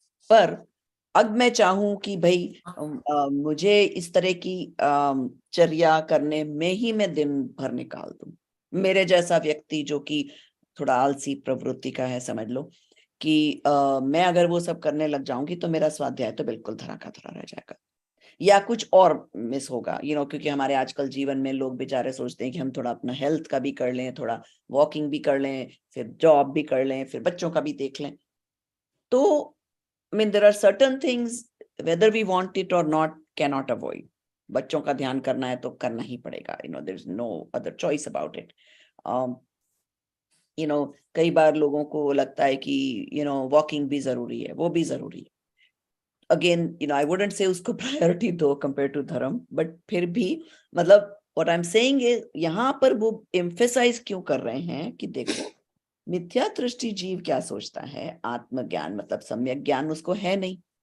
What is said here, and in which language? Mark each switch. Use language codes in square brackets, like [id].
[hi] पर अब मैं चाहूं कि भाई मुझे इस तरह की चर्या करने में ही मैं दिन भर निकाल दूं, मेरे जैसा व्यक्ति जो कि थोड़ा आलसी प्रवृत्ति का है, समझ लो कि मैं अगर वो सब करने लग जाऊंगी तो मेरा स्वाध्याय तो बिल्कुल धरा का धरा रह जाएगा, या कुछ और मिस होगा, क्योंकि हमारे आजकल जीवन में लोग बेचारे सोचते हैं कि हम थोड़ा अपना हेल्थ का भी कर लें, थोड़ा वॉकिंग भी कर लें, फिर जॉब भी कर लें, फिर बच्चों का भी देख लें। [en] तो there are certain things, whether we want it or not, cannot avoid. [hi] बच्चों का ध्यान करना है तो करना ही पड़ेगा, [en] there's no other choice about it. [hi] कई बार लोगों को लगता है कि वॉकिंग भी जरूरी है, वो भी जरूरी है। अगेन [en] I wouldn't say [hi] उसको प्रायोरिटी दो [en] compare to [hi] धर्म, बट फिर भी मतलब [en] what I'm saying is, [hi] यहाँ पर वो एम्फेसाइज क्यों कर रहे हैं कि देखो, मिथ्या दृष्टि जीव क्या सोचता है, आत्मज्ञान मतलब सम्यक ज्ञान उसको है नहीं।